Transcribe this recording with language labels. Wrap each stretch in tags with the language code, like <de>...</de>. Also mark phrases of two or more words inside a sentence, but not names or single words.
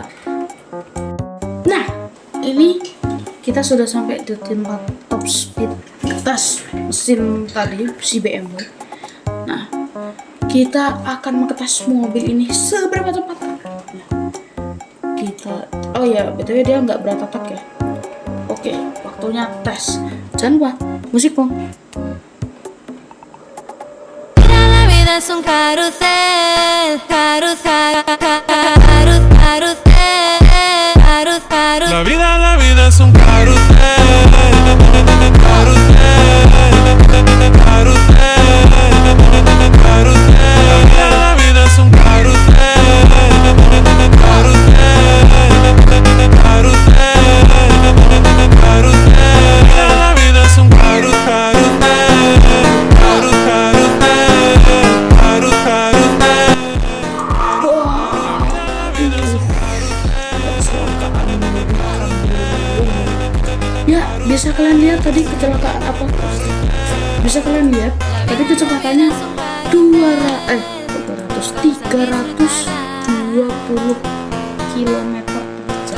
<id>Nah ini kita sudah sampai di tempat</id> <en>top speed</en> <id>tes mesin tadi, si BMW. Nah, kita akan mengetes mobil ini seberapa cepat. Oh ya, btw dia nggak beratatak ya. Oke, waktunya tes. Jangan lupa musik dong.</id> <es>La vida es un carrusel, carrusel, carrusel, carrusel. La vida es un carrusel, carrusel, carrusel, carrusel. La vida es un carrusel, carrusel, carrusel, carrusel. La vida es un carrusel, carrusel, carrusel.</es> <id>Ya, bisa kalian lihat tadi kecelakaan apa? Bisa kalian lihat tadi kecepatannya 320 km per jam.</id>